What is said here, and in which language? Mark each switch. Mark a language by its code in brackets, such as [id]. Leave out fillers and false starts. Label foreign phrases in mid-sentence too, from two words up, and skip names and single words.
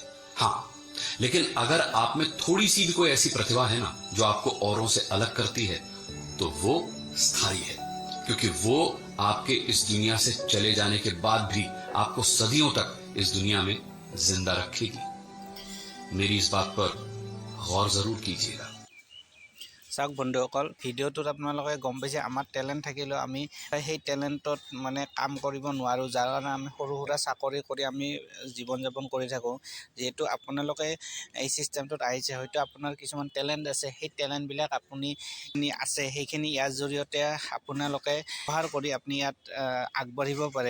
[hi] हाँ, लेकिन अगर आप में थोड़ी सी भी कोई ऐसी प्रतिभा है ना जो आपको औरों से अलग करती है, तो वो स्थायी है, क्योंकि वो आपके इस दुनिया से चले जाने के बाद भी आपको सदियों तक इस दुनिया में जिंदा रखेगी। मेरी इस बात पर गौर जरूर कीजिएगा। [as] চাওক বন্ধুসকল, ভিডিঅ'টোত আপোনালোকে গম পাইছে আমাৰ টেলেণ্ট থাকিলেও আমি সেই টেলেণ্টত মানে কাম কৰিব নোৱাৰোঁ, যাৰ কাৰণে আমি সৰু সুৰা চাকৰি কৰি আমি জীৱন যাপন কৰি থাকোঁ। যিহেতু আপোনালোকে এই ছিষ্টেমটোত আহিছে, হয়তো আপোনাৰ কিছুমান টেলেণ্ট আছে, সেই টেলেণ্টবিলাক আপুনি আছে সেইখিনি ইয়াৰ জৰিয়তে আপোনালোকে ব্যৱহাৰ কৰি আপুনি ইয়াত আগবাঢ়িব পাৰে।